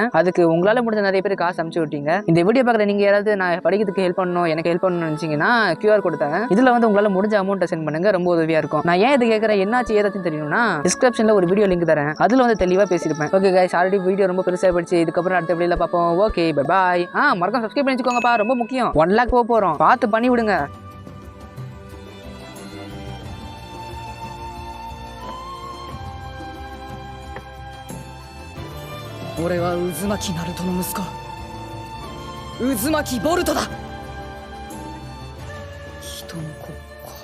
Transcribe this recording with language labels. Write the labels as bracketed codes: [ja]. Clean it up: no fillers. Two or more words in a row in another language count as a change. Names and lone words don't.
[ta] அதுக்கு உங்களால முடிஞ்ச நிறைய பேர் காசு அனுப்பிச்சு விட்டீங்க. இந்த வீடியோ பார்க்குற நீங்க யாராவது நான் படிக்கிறதுக்கு ஹெல்ப் பண்ணணும், எனக்கு ஹெல்ப் பண்ணணும்னு நினைச்சீங்கன்னா QR கொடுத்தாங்க. இதுல வந்து உங்களால முடிஞ்ச அமௌண்ட்டை சென்ட் பண்ணுங்க, ரொம்ப உதவியா இருக்கும். நான் ஏன் இது கேட்கறேன், என்னாச்சு ஏதாச்சும் தெரியணும்னா டிஸ்கிரிப்ஷன்ல ஒரு [en] video link [ta] தரேன், அதுல வந்து தெளிவா பேசியிருப்பேன். [en] okay guys, already video [ta] ரொம்ப பெருசா போயிடுச்சு. இதுக்கப்புறம் அடுத்த வீடியோல பார்ப்போம். [en] okay bye bye. [ta] மறக்காம சப்ஸ்கிரைப் பண்ணி வச்சுக்கோங்கப்பா, ரொம்ப முக்கியம். 1 lakh போறோம், பார்த்து பண்ணி விடுங்க. [ja] 俺は渦巻ナルトの息子渦巻ボルトだ。人の子